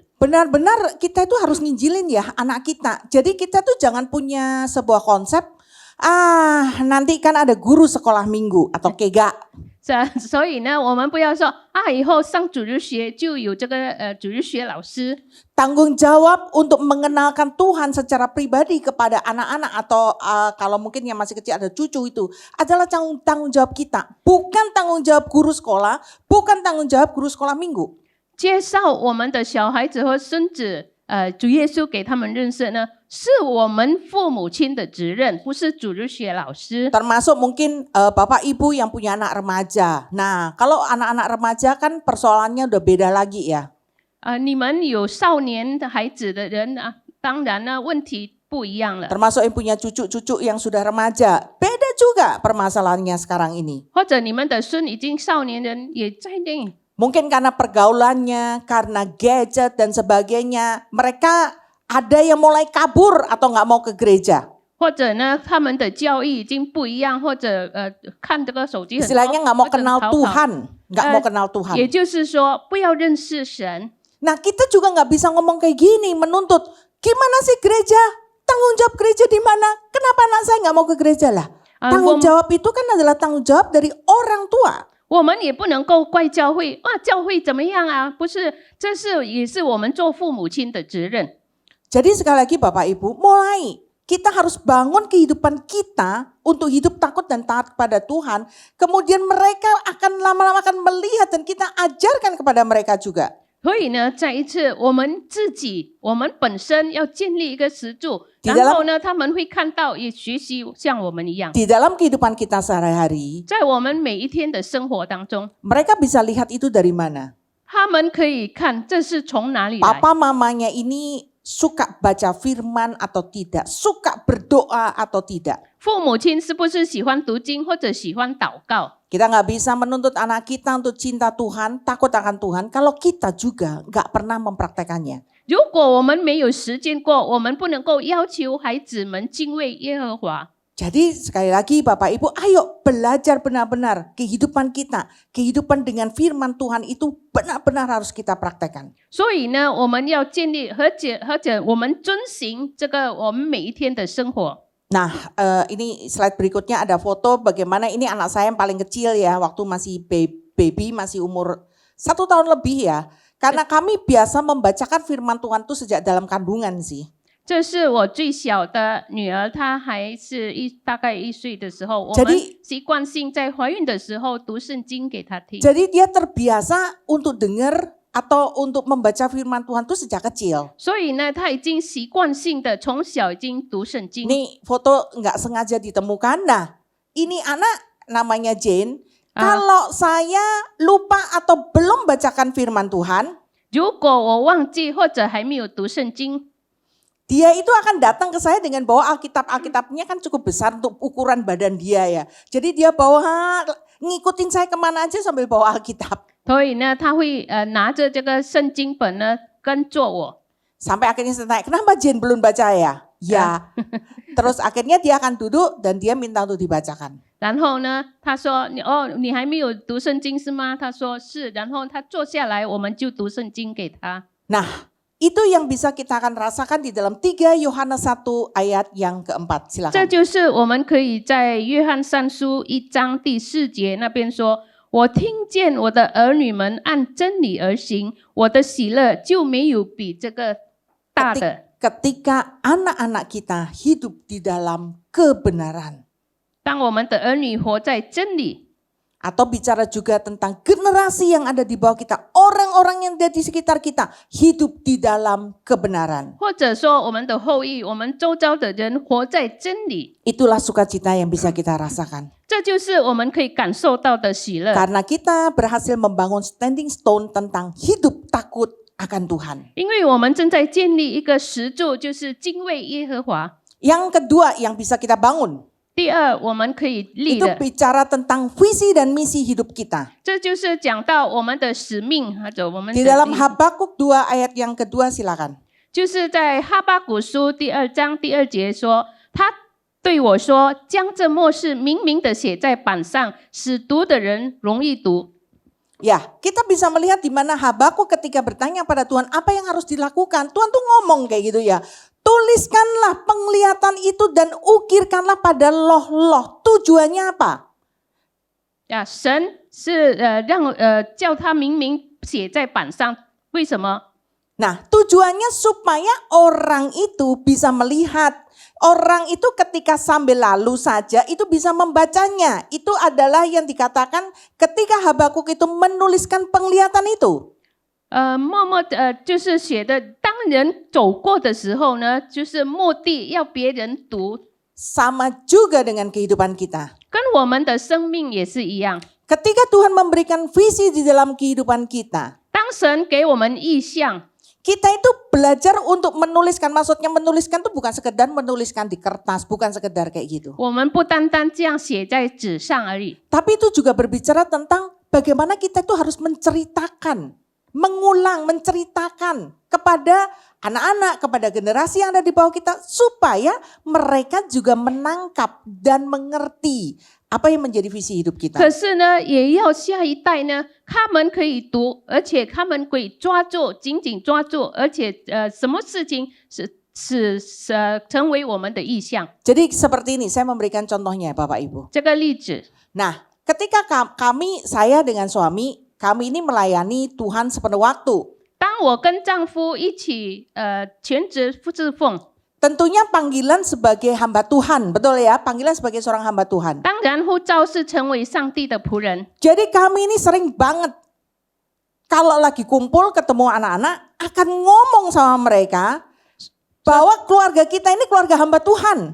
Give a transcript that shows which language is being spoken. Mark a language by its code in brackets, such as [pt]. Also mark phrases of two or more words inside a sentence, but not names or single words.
[id] Benar-benar kita itu harus nginjilin ya anak kita. Jadi kita tuh jangan punya sebuah konsep, nanti kan ada guru sekolah minggu atau kega. [zh] 所以呢，我们不要说以后上主日学就有这个主日学老师。 [id] Tanggung jawab untuk mengenalkan Tuhan secara pribadi kepada anak-anak atau kalau mungkin yang masih kecil ada cucu itu adalah tanggung jawab kita. Bukan tanggung jawab guru sekolah, bukan tanggung jawab guru sekolah minggu. [zh] 介绍我们的小孩子和孙子，主耶稣给他们认识呢，是我们父母亲的责任，不是主日学老师。 [id] Termasuk mungkin bapak ibu yang punya anak remaja. Nah, kalau anak-anak remaja kan persoalannya udah beda lagi ya. [zh] 你们有少年的孩子的人啊，当然呢，问题不一样了。 [id] Termasuk yang punya cucu-cucu yang sudah remaja. Beda juga permasalahannya sekarang ini. [zh] 或者你们的孙已经少年人也在内。 [id] Mungkin karena pergaulannya, karena gadget dan sebagainya. Mereka ada yang mulai kabur atau nggak mau ke gereja. [zh] 或者呢，他们的教育已经不一样，或者看这个手机很多， [id] Istilahnya nggak mau [zh] 或者 [id] kenal [zh] 逃跑 [id] Tuhan, nggak mau kenal Tuhan. [zh] 也就是说，不要认识神。 [id] Nah kita juga nggak bisa ngomong kayak gini, menuntut. Gimana sih gereja? Tanggung jawab gereja di mana? Kenapa anak saya nggak mau ke gereja lah? Tanggung jawab itu kan adalah tanggung jawab dari orang tua. [zh] 我们也不能够怪教会，教会怎么样啊？不是，这是也是我们做父母亲的责任。 [id] Jadi sekali lagi Bapak Ibu, mulai kita harus bangun kehidupan kita untuk hidup takut dan taat kepada Tuhan. Kemudian mereka akan lama-lama akan melihat dan kita ajarkan kepada mereka juga. [zh] 所以呢，再一次，我们自己，我们本身要建立一个石柱， [id] Di [zh] 然后呢，他们会看到，也学习像我们一样， [id] Di dalam kehidupan kita sehari-hari, [zh] 在我们每一天的生活当中， [id] mereka bisa lihat itu dari mana. [zh] 他们可以看这是从哪里来。 [id] Papa mamanya ini suka baca firman atau tidak, suka berdoa atau tidak. [zh] 父母亲是不是喜欢读经或者喜欢祷告？ [id] Kita nggak bisa menuntut anak kita untuk cinta Tuhan, takut akan Tuhan, kalau kita juga nggak pernah mempraktekannya. [zh] 如果我们没有实践过，我们不能够要求孩子们敬畏耶和华。 [id] Jadi sekali lagi Bapak Ibu, ayo belajar benar-benar kehidupan kita, kehidupan dengan firman Tuhan itu benar-benar harus kita praktekkan. [zh] 所以呢，我们要建立，或者我们遵行这个我们每一天的生活。 [id] Nah, ini slide berikutnya ada foto bagaimana ini anak saya yang paling kecil ya, waktu masih baby, masih umur 1 tahun lebih ya. Karena kami biasa membacakan firman Tuhan itu sejak dalam kandungan sih. [zh] 这是我最小的女儿，她还是大概1岁的时候，我们 [id] Jadi- [zh] 习惯性在怀孕的时候读圣经给她听。 [id] Jadi dia terbiasa untuk dengar atau untuk membaca firman Tuhan itu sejak kecil. [zh] 所以呢，她已经习惯性的从小已经读圣经。 [id] Ini foto nggak sengaja ditemukan. Nah, ini anak namanya Jane. Kalau saya lupa atau belum bacakan firman Tuhan, [zh] 如果我忘记或者还没有读圣经， [id] dia itu akan datang ke saya dengan bawa Alkitabnya kan cukup besar untuk ukuran badan dia ya. Jadi dia bawa ngikutin saya kemana aja sambil bawa Alkitab. [zh] 所以呢，她会拿着这个圣经本呢跟着我。 [id] Sampai akhirnya saya tanya, kenapa Jane belum baca ya? Ya. Terus akhirnya dia akan duduk dan dia minta untuk dibacakan. [zh] 然后呢，她说：“你还没有读圣经是吗？” 她说是。然后她坐下来，我们就读圣经给她。 [id] Nah, itu yang bisa kita akan rasakan di dalam 3 Yohanes 1 ayat yang keempat. [zh] 这 [id] Silakan. [zh] 就是我们可以在约翰上书1章第4节那边说：“我听见我的儿女们按真理而行，我的喜乐就没有比这个大的。” [id] Ketika anak-anak kita hidup di dalam kebenaran. [zh] 当我们的儿女活在真理， [id] Atau bicara juga tentang generasi yang ada di bawah kita. Orang-orang yang ada di sekitar kita hidup di dalam kebenaran. [zh] 或者说我们的后裔，我们周遭的人活在真理， [id] Itulah sukacita yang bisa kita rasakan. [zh] 这就是我们可以感受到的喜乐。 [id] Karena kita berhasil membangun [en] standing stone [id] tentang hidup takut akan Tuhan. [zh] 因为我们正在建立一个石柱，就是敬畏耶和华。 [id] Yang kedua yang bisa kita bangun. [zh] 第二，我们可以立 [id] Itu [zh] 的， [id] bicara tentang visi dan misi hidup kita. [zh] 这就是讲到我们的使命，或者我们的 [id] Di dalam [zh] 地 [id] Habakuk 2 ayat yang kedua silakan. [zh] 就是在哈巴谷书第2章第2节说，他对我说：“将这末世明明的写在板上，使读的人容易读。” [id] Ya, kita bisa melihat di mana Habakuk ketika bertanya pada Tuhan apa yang harus dilakukan. Tuhan tuh ngomong kayak gitu ya. Tuliskanlah penglihatan itu dan ukirkanlah pada loh-loh. Tujuannya apa? [zh] 神是叫他明明写在板上，为什么？ [id] Nah, tujuannya supaya orang itu bisa melihat. Orang itu ketika sambil lalu saja itu bisa membacanya. Itu adalah yang dikatakan ketika Habakuk itu menuliskan penglihatan itu. [zh] 默默就是写的，当人走过的时候呢，就是目的要别人读， [id] Sama juga dengan kehidupan kita. [zh] 跟我们的生命也是一样。 [id] Ketika Tuhan memberikan visi di dalam kehidupan kita, [zh] 当神给我们意象， [id] kita itu belajar untuk menuliskan. Maksudnya menuliskan itu bukan sekedar menuliskan di kertas, bukan sekedar kayak gitu. [zh] 我们不单单这样写在纸上而已， [id] Tapi itu juga berbicara tentang bagaimana kita itu harus menceritakan, mengulang, menceritakan kepada anak-anak, kepada generasi yang ada di bawah kita supaya mereka juga menangkap dan mengerti apa yang menjadi visi hidup kita. [zh] 可是呢，也要下一代呢，他们可以读，而且他们可以抓住，紧紧抓住，而且什么事情成为我们的意向。 [id] Jadi seperti ini, saya memberikan contohnya Bapak Ibu. [zh] 这个例子， [id] Nah, ketika saya dengan suami, kami ini melayani Tuhan sepenuh waktu. [zh] 当我跟丈夫一起全职侍奉， [id] Tentunya panggilan sebagai hamba Tuhan, betul ya? Panggilan sebagai seorang hamba Tuhan. [zh] 当然呼召是成为上帝的仆人。 [id] Jadi kami ini sering banget kalau lagi kumpul ketemu anak-anak akan ngomong sama mereka bahwa keluarga kita ini keluarga hamba Tuhan.